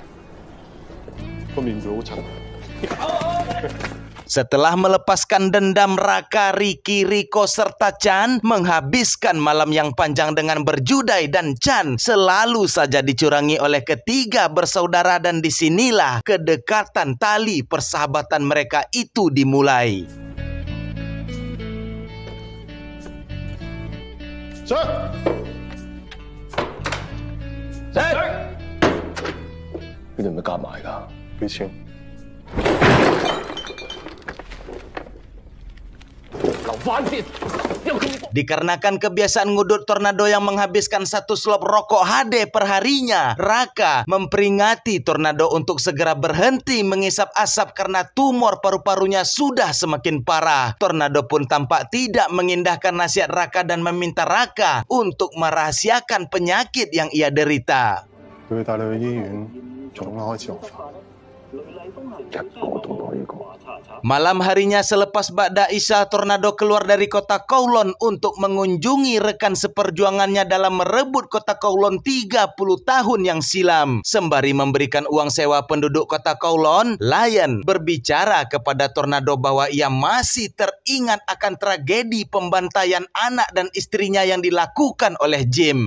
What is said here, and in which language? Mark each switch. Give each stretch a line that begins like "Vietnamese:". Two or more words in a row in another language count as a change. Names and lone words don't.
Cantonese: 個面會好襯。
Indonesian: Setelah melepaskan dendam, Raka, Ricky, Riko, serta Chan menghabiskan malam yang panjang dengan berjudai, dan Chan selalu saja dicurangi oleh ketiga bersaudara, dan disinilah kedekatan tali persahabatan mereka itu dimulai.
Cantonese: Sir，你哋係咪夾埋㗎？俾錢。
Indonesian: Dikarenakan kebiasaan ngudut tornado yang menghabiskan 1 slop rokok HD perharinya, Raka memperingati tornado untuk segera berhenti mengisap asap karena tumor paru-parunya sudah semakin parah. Tornado pun tampak tidak mengindahkan nasihat Raka dan meminta Raka untuk merahasiakan penyakit yang ia derita.
Cantonese: 佢帶你去醫院，仲開始學法。
Indonesian: Malam harinya selepas
Arabic: بعد العشاء,
Indonesian: tornado keluar dari kota Kowloon untuk mengunjungi rekan seperjuangannya dalam merebut kota Kowloon 30 tahun yang silam. Sembari memberikan uang sewa penduduk kota Kowloon, Lion berbicara kepada tornado bahwa ia masih teringat akan tragedi pembantaian anak dan istrinya yang dilakukan oleh Jim.